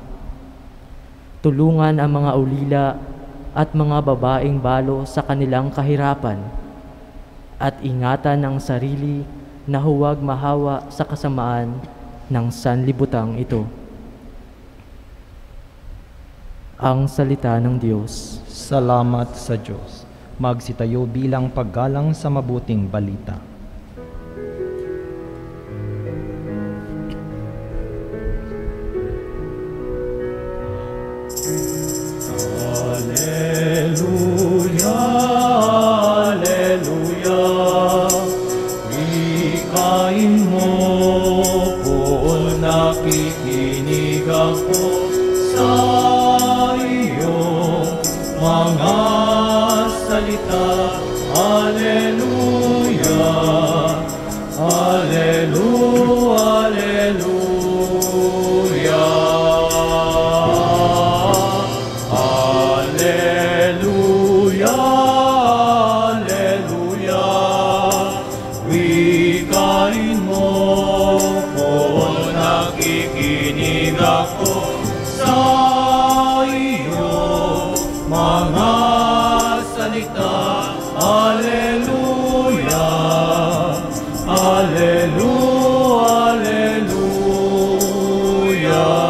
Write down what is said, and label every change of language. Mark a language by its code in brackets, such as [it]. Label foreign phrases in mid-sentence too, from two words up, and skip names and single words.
[tl] Tulungan ang mga ulila at mga babaeng balo sa kanilang kahirapan, at ingatan ang sarili na huwag mahawa sa kasamaan ng sanlibutang ito. Ang salita ng Diyos. Salamat sa Diyos. Magsitayo bilang paggalang sa mabuting balita. Alleluia, alleluia. Wikain mo, Poon, nakikinig ako sa mga salita. Alleluia, alleluia, alleluia, alleluia, alleluia. Wikain mo, kung nakikinig ako sa mga salita. Alleluia, alleluia, alleluia.